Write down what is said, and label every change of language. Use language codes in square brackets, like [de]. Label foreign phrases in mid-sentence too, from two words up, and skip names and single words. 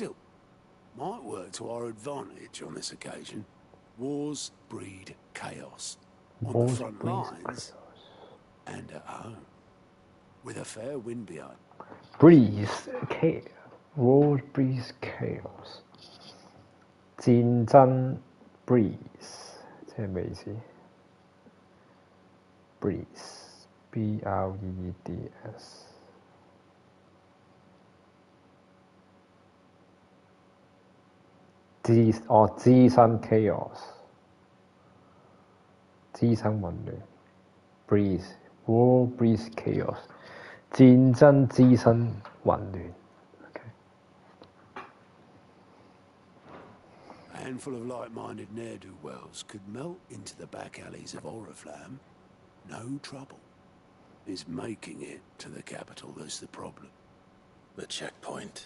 [en] Still, Might work to our advantage on this occasion. Wars breed chaos. On the Wars front breed lines and at home. With a fair wind behind. Breeze chaos. Wars breeze chaos. [yue] 戰爭 breeze 即係咩意思 ？ [en] breeze B-R-E-E-D-S [yue] 滋生 chaos 滋生混亂 [en] breeze war breeze chaos [yue] 戰爭滋生混亂。 [en] A handful of like-minded ne'er-do-wells could melt into the back alleys of Oriflamme. No trouble. It's making it to the capital that's the problem. The checkpoint.